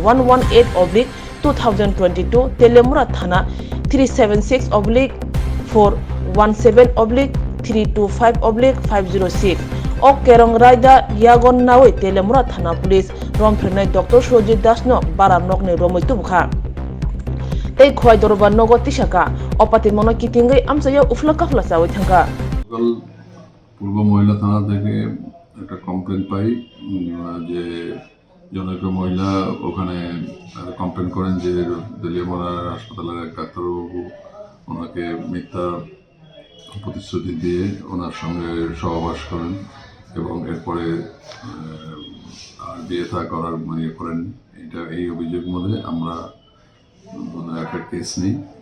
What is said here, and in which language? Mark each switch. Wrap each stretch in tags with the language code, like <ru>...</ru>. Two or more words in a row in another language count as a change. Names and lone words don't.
<trp>118/2022 Telemura Thana 376/417/325/506 O Kerong Raida Yagon Nawi Telemura Thana Police Romprenai Dr. Shoji Dasno Baranokne Romoi Tubkha Tei khoi dorba nogo tisaka opati mono kitingai amsaya ufla kafla sawi thanga</trp> <bn>পূর্ব মহিলা থানা থেকে একটা কমপ্লেন পাই যে জনৈক মহিলা ওখানে কমপ্লেন করেন যে দলিয়ামোড়া হাসপাতালের এক ডাক্তারবাবু ওনাকে মিথ্যা প্রতিশ্রুতি দিয়ে ওনার সঙ্গে সহবাস করেন এবং এরপরে আর বিয়ে থা করার করেন এই অভিযোগ মধ্যে আমরা একটা কেস নেই</bn>